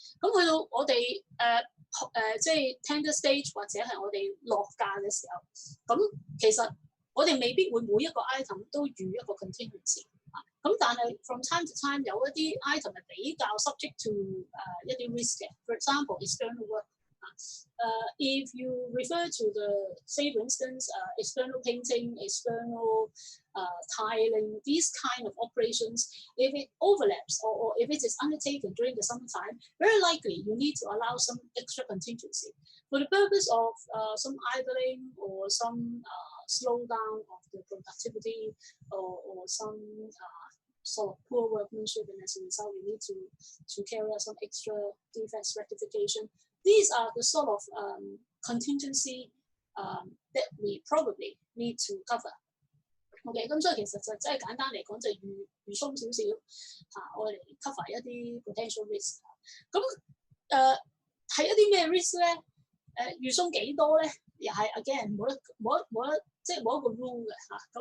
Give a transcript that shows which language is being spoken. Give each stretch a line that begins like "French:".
Cantonese: 咁去到我哋即係 tender stage 或者係我哋落價嘅時候，咁其實我哋未必會每一個 item 都預一個 contingency 啊。咁但係
English: from time to time
Cantonese: 有一啲 item 係比較
English: subject to
Cantonese: 一啲 risk 嘅。
English: For example, external work. If you refer to the, say for instance, external painting, external tiling, these kind of operations, if it overlaps or if it is undertaken during the summertime, very likely you need to allow some extra contingency for the purpose of some idling or some slowdown of the productivity or some sort of poor workmanship, and as a result, we need to carry out some extra defects rectification. These are the sort of contingency that we probably need to cover.
Cantonese: OK， 咁所以其實就真係簡單嚟講，就預鬆少少嚇，我哋 cover 一啲 potential risk。咁係一啲咩 risk 咧？預鬆幾多咧？又係 again 冇得即係冇一個 rule 嘅嚇。